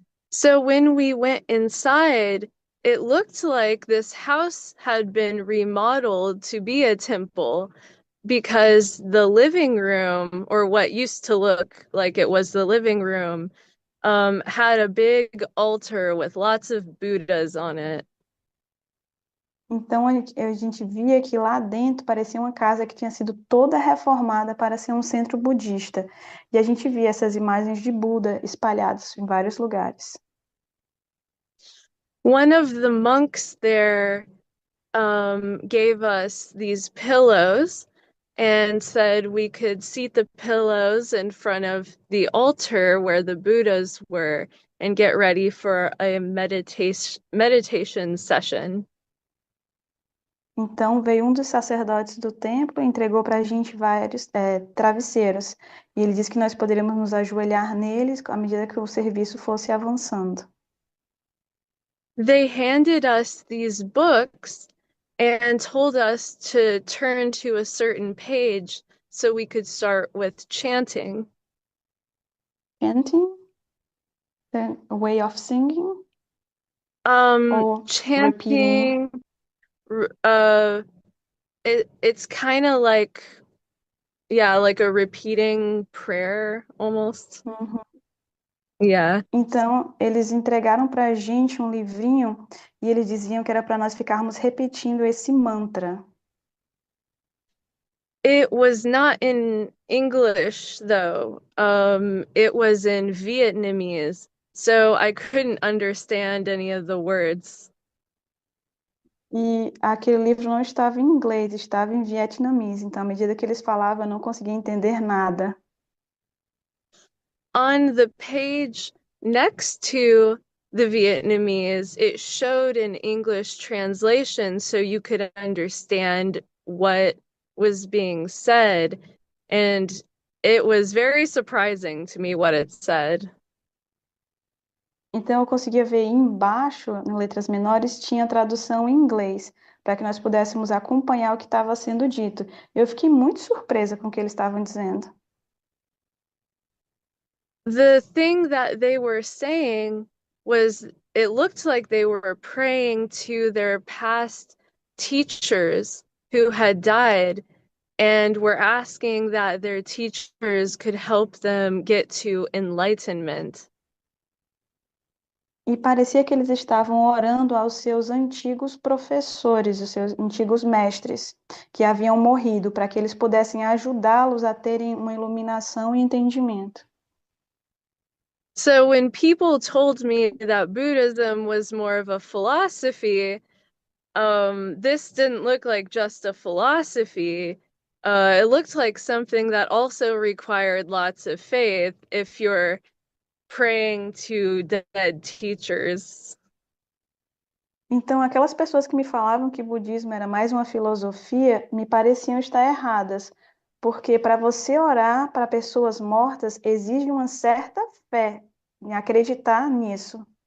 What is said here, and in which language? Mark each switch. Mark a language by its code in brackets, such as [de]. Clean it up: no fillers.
[en] So when we went inside, it looked like this house had been remodeled to be a temple because the living room, or what used to look like it was the living room, had a big altar with lots of Buddhas on it. [pt] Então, a gente via que lá dentro parecia uma casa que tinha sido toda reformada para ser um centro budista. E a gente via essas imagens de Buda espalhadas em vários lugares. [en] One of the monks there gave us these pillows and said we could seat the pillows in front of the altar where the Buddhas were and get ready for a meditation session. [pt] Então, veio um dos sacerdotes do templo e entregou para a gente vários travesseiros. E ele disse que nós poderíamos nos ajoelhar neles à medida que o serviço fosse avançando. [en] They handed us these books and told us to turn to a certain page so we could start with chanting. Chanting, a way of singing, or repeating. Chanting, uh, it's kind of like, yeah, like a repeating prayer almost. Uhum. Yeah. [pt] Então, eles entregaram para a gente um livrinho e eles diziam que era para nós ficarmos repetindo esse mantra. [en] It was not in English though. It was in Vietnamese, so I couldn't understand any of the words. [pt] E aquele livro não estava em inglês, estava em vietnamita. Então, à medida que eles falavam, eu não conseguia entender nada. [en] On the page next to the Vietnamese, it showed an English translation so you could understand what was being said. And it was very surprising to me what it said. [pt] Então, eu conseguia ver embaixo, em letras menores, tinha tradução em inglês, para que nós pudéssemos acompanhar o que estava sendo dito. Eu fiquei muito surpresa com o que eles estavam dizendo. [en] The thing that they were saying was it looked like they were praying to their past teachers who had died and were asking that their teachers could help them get to enlightenment. [pt] E parecia que eles estavam orando aos seus antigos professores, os seus antigos mestres, que haviam morrido, para que eles pudessem ajudá-los a terem uma iluminação e entendimento. [en] So when people told me that Buddhism was more of a philosophy, this didn't look like just a philosophy. It looked like something that also required lots of faith if you're praying to dead teachers. [pt] Então, aquelas pessoas que me falavam que o budismo era mais uma filosofia, me pareciam estar erradas, porque para você orar para pessoas mortas exige uma certa fé em acreditar nisso.